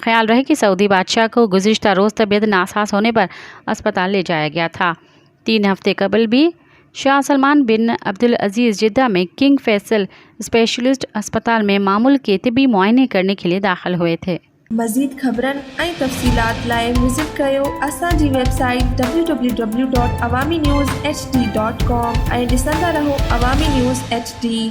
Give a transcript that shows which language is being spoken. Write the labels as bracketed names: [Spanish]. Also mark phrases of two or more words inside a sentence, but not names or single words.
[Urdu] خیال رہے کہ سعودی بادشاہ کو گزشتہ روز طبیعت ناساز ہونے پر اسپتال لے جایا گیا تھا۔ 3 ہفتے قبل بھی شاہ سلمان بن عبدالعزیز جدہ میں کنگ فیصل اسپیشلسٹ اسپتال میں معمول کے طبی معائنے کرنے کے لیے داخل ہوئے تھے۔ [Sindhi] مزید خبرن ऐं तफ़सीलात लाइ विज़िट कयो असांजी वेबसाइट www.awamiNewsHD.com ऐं ॾिसंदा रहो अवामी न्यूज़ HD।